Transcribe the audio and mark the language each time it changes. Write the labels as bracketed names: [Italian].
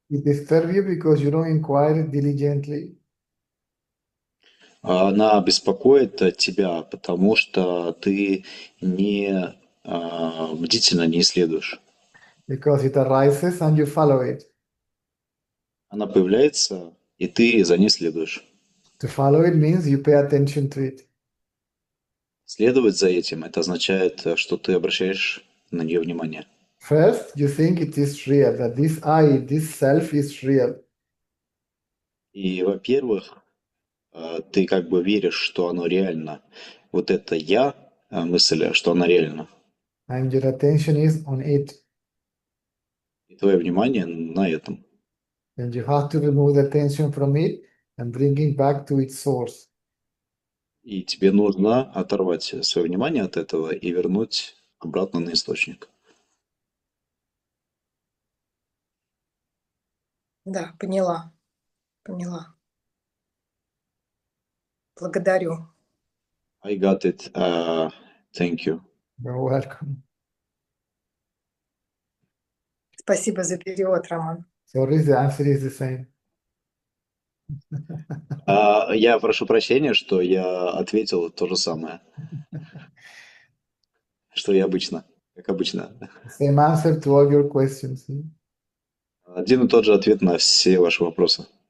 [English] it disturbs you because you don't inquire diligently. [Russian] Она беспокоит тебя, потому что ты не бдительно не исследуешь. [English] Because it arises and you follow it. [Russian] Она появляется, и ты за ней следуешь. [English] To follow it means you pay attention to it. [Russian] Следовать за этим, это означает, что ты обращаешь на нее внимание. [English] First, you think it is real, that this I, this self is real. [Russian] И, во-первых, ты как бы веришь, что оно реально. Вот это я, мысль, что она реальна. [English] And your attention is on it. [Russian] И твое внимание на этом. [English] And you have to remove the attention from it and bring it back to its source. [Russian] И тебе нужно оторвать свое внимание от этого и вернуть обратно на источник. Да, поняла. Поняла. Благодарю. [English] I got it. Thank you. You're welcome. [Russian] Спасибо за перевод, Роман. [English] Sorry, the answer is the same. [Russian] Я прошу прощения, что я ответил то же самое, что и обычно, как обычно. [English] Same answer to all your questions. [Russian] Один и тот же ответ на все ваши вопросы.